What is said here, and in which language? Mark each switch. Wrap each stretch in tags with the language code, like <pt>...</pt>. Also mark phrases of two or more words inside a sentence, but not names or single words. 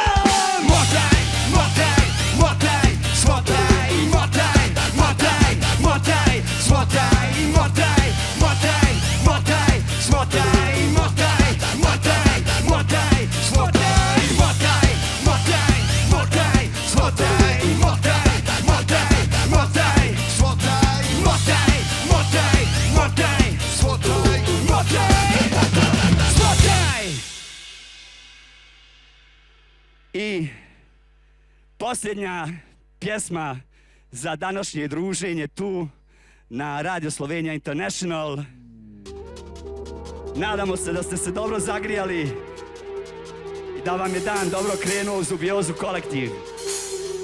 <bs>Motaj, motaj, motaj, smotaj, motaj, motaj, motaj, smotaj, motaj, motaj, motaj, smotaj, motaj, motaj, motaj, smotaj, motaj, motaj, motaj, smotaj, motaj, motaj, motaj, Smotaj, motaj, motaj, motaj, smotaj. motaj, smotaj.</bs> <hr>I posljednja pjesma za današnje druženje tu na Radio Slovenija International. Nadamo se da ste se dobro zagrijali i da vam je dan dobro krenuo uz Dubiozu kolektiv.</hr>